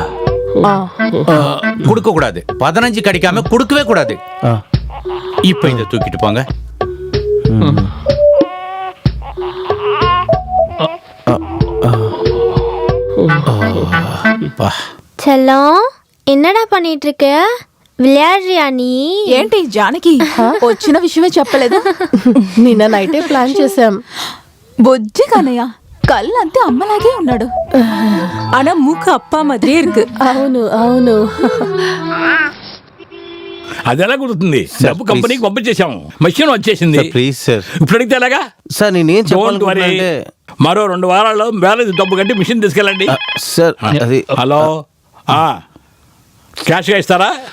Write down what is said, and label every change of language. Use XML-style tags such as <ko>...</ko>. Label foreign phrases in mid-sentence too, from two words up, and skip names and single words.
<ta>கொடுக்க கூடாது. 15 கிடைக்காம கொடுக்கவே கூடாது. இப்ப இதை தூக்கிட்டு போங்க. செல்லம், என்னடா பண்ணிட்டு இருக்க? விளையாடுறியா நீ?</ta> <te>ఏంటి జానకి వచ్చిన విషయమే చెప్పలేదు. నిన్న నైటే ప్లాన్ చేశాం. బొజ్జి కన్నయ్య కళ్ళంతే అమ్మలాగే ఉన్నాడు.</te> <ta>ஆனா மூக்கு அப்பா மாதிரியே இருக்கு.</ta> <te>అవును అవును. అదెలా కుదురుతుంది? డబ్బు కంపెనీకి పంపించేశాం, మెషిన్ వచ్చేసింది.</te> <en>please sir,</en> <te>ఇప్పుడు అడిగితే ఎలాగా సార్? నేనేం చెప్పాలి? మరో 2 వారాల్లో బ్యాలెన్స్ డబ్బు కట్టి మిషన్ తీసుకెళ్ళండి సార్. అది హలో, క్యాష్గా ఇస్తారా?</te>